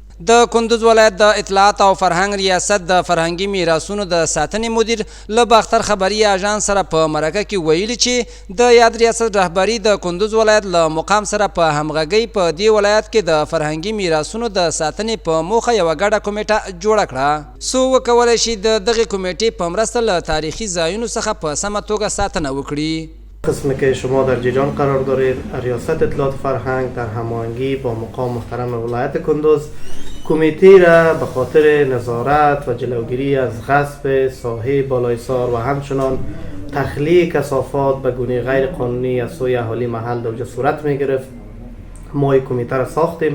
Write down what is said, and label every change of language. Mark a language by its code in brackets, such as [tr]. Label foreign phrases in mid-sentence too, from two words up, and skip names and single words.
[ps] د کندوز ولایت د اطلاعات او فرهنګ ریاست د فرهنګي میراثونو د ساتنې مدیر له باختر خبري اژانس سره په مرکه کې ویلي چې د یاد ریاست رهبری د کندوز ولایت له مقام سره په همغږۍ په دې ولایت کې د فرهنګي میراثونو د ساتنې په موخه یو غټه کمیټه جوړه کړه څو وکولای شي د دغه کمیټې په مرسته له تاریخي ځایونو څخه په سمه توګه ساتنه وکړي. [fa] قسمی که شما در جیجان قرار دارید، ریاست اطلاعات فرهنگ در هماهنگی با مقام محترم ولایت کندوز کمیته را به خاطر نظارت و جلوگیری از غصب ساحه بالایسار و همچنان تخلیه کثافات به گونه غیر قانونی از سوی اهالی محل در صورت می گرفت ما این کمیته را ساختیم.